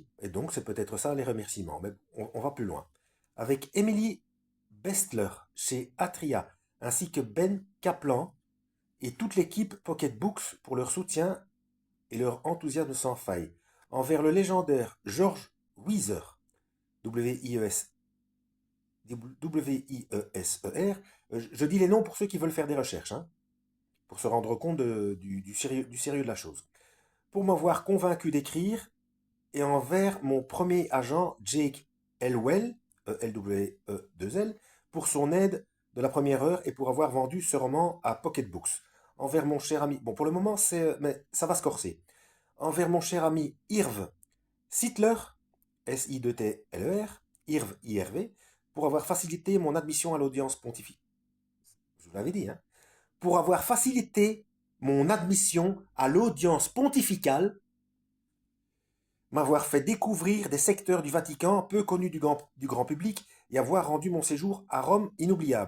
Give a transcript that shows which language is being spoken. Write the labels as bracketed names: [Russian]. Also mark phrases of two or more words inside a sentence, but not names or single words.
[French] Et donc, c'est peut-être ça les remerciements. Mais on va plus loin. Avec Emily Bestler chez Atria, ainsi que Ben Kaplan et toute l'équipe Pocket Books pour leur soutien et leur enthousiasme sans faille. Envers le légendaire George Weiser, W-I-E-S, W-I-E-S-E-R, je dis les noms pour ceux qui veulent faire des recherches, hein, pour se rendre compte du sérieux de la chose. Pour m'avoir convaincu d'écrire, et envers mon premier agent Jake Elwell, L-W-E-2-L, pour son aide de la première heure et pour avoir vendu ce roman à Pocket Books. Envers mon cher ami, bon pour le moment mais ça va se corser. Envers mon cher ami Irv Sittler, S-I-T-L-E-R, Irv I-R-V, pour avoir facilité mon admission à l'audience pontificale. Je vous l'avais dit, hein. Pour avoir facilité mon admission à l'audience pontificale, m'avoir fait découvrir des secteurs du Vatican peu connus du grand public et avoir rendu mon séjour à Rome inoubliable.